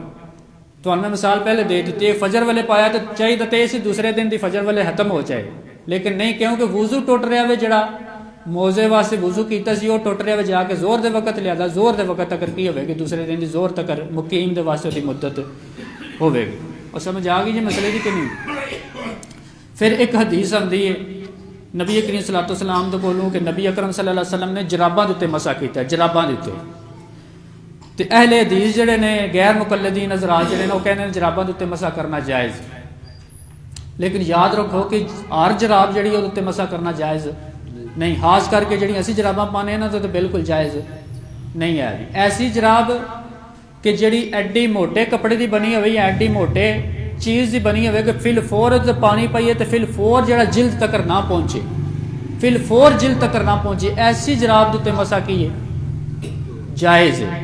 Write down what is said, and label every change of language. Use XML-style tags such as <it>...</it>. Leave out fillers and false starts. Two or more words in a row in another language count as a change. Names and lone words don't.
<pa>ਤੁਹਾਨੂੰ ਮੈਂ ਮਿਸਾਲ ਪਹਿਲੇ ਦੇ ਦਿੱਤੀ, ਫਜਰ ਵੇਲੇ ਪਾਇਆ ਤਾਂ ਚਾਹੀਦਾ ਤੇ ਇਸੇ ਦੂਸਰੇ ਦਿਨ ਦੀ ਫਜਰ ਵੇਲੇ ਖਤਮ ਹੋ ਜਾਏ, ਲੇਕਿਨ ਨਹੀਂ, ਕਿਉਂਕਿ ਵਜ਼ੂ ਟੁੱਟ ਰਿਹਾ ਵੇ। ਜਿਹੜਾ ਮੌਜ਼ੇ ਵਾਸਤੇ ਵਜ਼ੂ ਕੀਤਾ ਸੀ ਉਹ ਟੁੱਟ ਰਿਹਾ ਵੇ, ਜਾ ਕੇ ਜ਼ੋਰ ਦੇ ਵਕਤ ਲਿਆਦਾ, ਜ਼ੋਰ ਦੇ ਵਕਤ ਤੱਕ ਕੀ ਹੋਵੇਗੀ? ਦੂਸਰੇ ਦਿਨ ਦੀ ਜ਼ੋਰ ਤੱਕ ਮੁਕੀਮ ਦੇ ਵਾਸਤੇ ਉਹਦੀ ਮੁੱਦਤ ਹੋਵੇਗੀ। اور سمجھ آ گئی جی مسئلے دی کہ نہیں؟ پھر ایک حدیث آندی ہے نبی کریم صلی اللہ علیہ وسلم دے کولوں کہ نبی اکرم صلی اللہ علیہ وسلم نے جراباں دے تے مسح کیتا ہے، جراباں دے تے تے اہل حدیث جڑے نے غیر مقلدین حضرات جڑے نے وہ کہنے جراباں دے تے مسح کرنا جائز، لیکن یاد رکھو کہ ہر جراب جڑی ہے تے مسح کرنا جائز نہیں، خاص کر کے جڑی اسی جراباں پانے نا تو بالکل جائز نہیں ہے۔ ایسی جراب کہ جڑی ایڈی موٹے کپڑے دی بنی ہوئی یا ایڈی موٹے چیز دی بنی ہوئے کہ فل فور پانی پائیے تو فل فور جڑا جلد تک نہ پہنچے، فل فور جلد تک نہ پہنچے، ایسی جراب دے مسح کی ہے جائز ہے۔</pa>